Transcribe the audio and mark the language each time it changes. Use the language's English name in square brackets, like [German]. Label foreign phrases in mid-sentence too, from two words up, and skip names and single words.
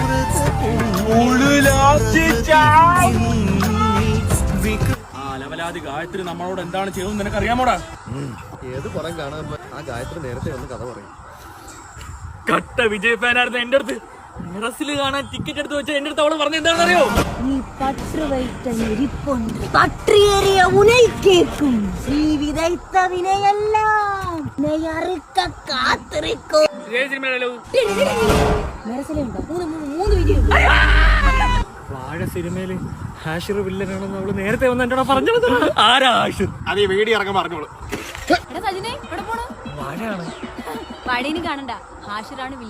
[Malayalam] ലവലാതി ഗായത്രി നമ്മളോട് എന്താണ് ചെയ്യുന്നത് നിനക്ക് അറിയാമോടാ? ഏത് പടം കാണാൻ ആ ഗായത്രി നേരത്തെ ഒന്ന് കഥ പറയും. കട്ട വിജയ് ഫാനായിരുന്നു എന്റെ അടുത്ത്. മിറസില് കാണാൻ ടിക്കറ്റ് എടുത്ത് വെച്ചാൽ എന്റെ അടുത്ത് അവള് പറഞ്ഞ എന്താണെന്ന് അറിയോ? [Tamil] നീ പற்று வைத்த நெறிப்பொன்று பற்றியறிய உனை கேட்கும் நீ விதைத்த வினையெல்லாம் நீ அறுக்க காத்திருக்கும். [Malayalam] വാഴ സിനിമയില് ഹാഷിർ വില്ലനാണെന്ന് അവള് നേരത്തെ വന്ന് എന്നോട് പറഞ്ഞത്. ആരാ ഹാഷിർ? അത് ഈ വീഡിയോ ഇറങ്ങാൻ പറഞ്ഞോളൂ. വാഴയാണ് വാഴേനി കാണണ്ട, ഹാഷിറാണ് വില്ലൻ.